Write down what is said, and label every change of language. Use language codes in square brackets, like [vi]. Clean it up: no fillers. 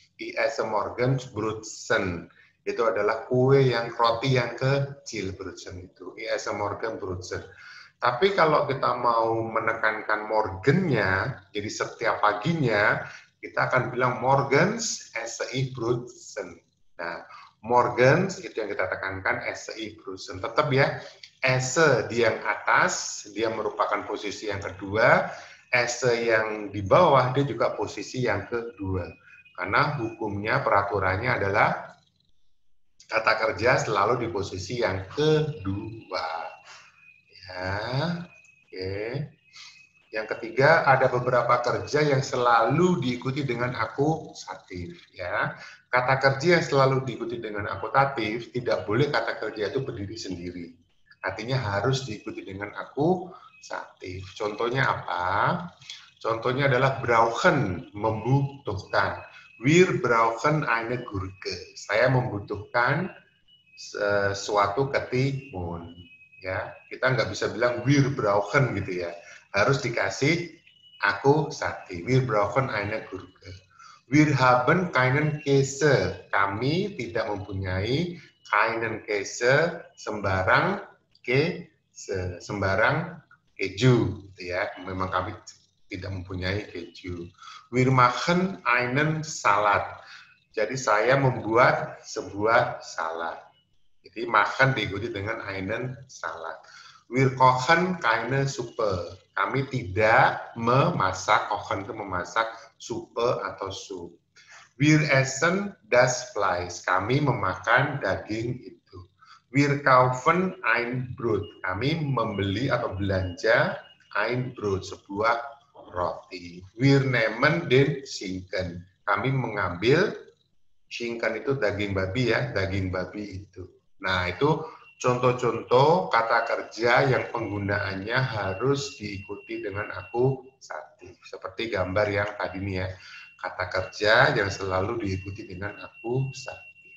[de] Ich esse morgens Brötchen. [id] Itu adalah kue yang roti yang kecil, Brötchen itu. [de] Ich esse morgen Brötchen. [id] Tapi kalau kita mau menekankan morgennya, jadi setiap paginya, kita akan bilang [de] morgens esse ich Brötchen. [id] Nah, morgens itu yang kita tekankan [de] esse ich Brötchen. [id] Tetap ya, esse di yang atas, dia merupakan posisi yang kedua. Esse yang di bawah, dia juga posisi yang kedua. Karena hukumnya, peraturannya adalah kata kerja selalu di posisi yang kedua. Ya, oke. Yang ketiga, ada beberapa kerja yang selalu diikuti dengan akusatif. Ya, kata kerja yang selalu diikuti dengan akutatif, tidak boleh kata kerja itu berdiri sendiri. Artinya harus diikuti dengan akusatif. Contohnya apa? Contohnya adalah brauchen, membutuhkan. [de] Wir brauchen eine Gurke. [id] Saya membutuhkan suatu ketimun. Ya, kita nggak bisa bilang [de] wir brauchen [id] gitu ya. Harus dikasih akusatif. [de] Wir brauchen eine Gurke. Wir haben keinen Käse. [id] Kami tidak mempunyai [de] keinen Käse, [id] sembarang sembarang keju, gitu ya. Memang kami tidak mempunyai keju. [de] Wir machen einen Salat. [id] Jadi saya membuat sebuah salad. Jadi makan diikuti dengan [de] einen Salat. Wir kochen keine Suppe. [id] Kami tidak memasak, kochen itu memasak, suppe atau sup. [de] Wir essen das Fleisch. [id] Kami memakan daging itu. [de] Wir kaufen ein Brot. [id] Kami membeli atau belanja [de] ein Brot, [id] sebuah roti. [de] Wir nehmen den Schinken. [id] Kami mengambil, Schinken itu daging babi ya, daging babi itu. Nah, itu contoh-contoh kata kerja yang penggunaannya harus diikuti dengan akusatif. Seperti gambar yang tadi nih ya, kata kerja yang selalu diikuti dengan akusatif.